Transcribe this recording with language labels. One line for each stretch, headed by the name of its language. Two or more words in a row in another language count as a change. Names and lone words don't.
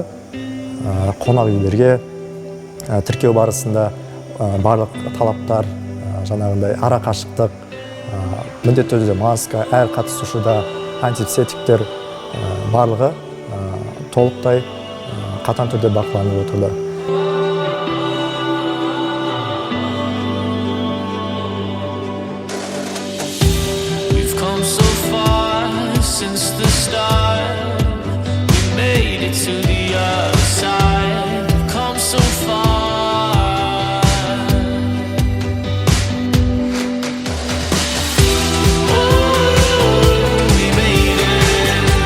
Kazakh: Қонақ үйлерге тіркеу барысында барлық талаптар, жаңағындай ара қашықтық, міндетті түрде маска, әр қатысушыда антисептиктер барлығы толықтай қатаң түрде бақыланып отырды.
English: Since the start, we made it to the other side. Come so far. Oh, we made it.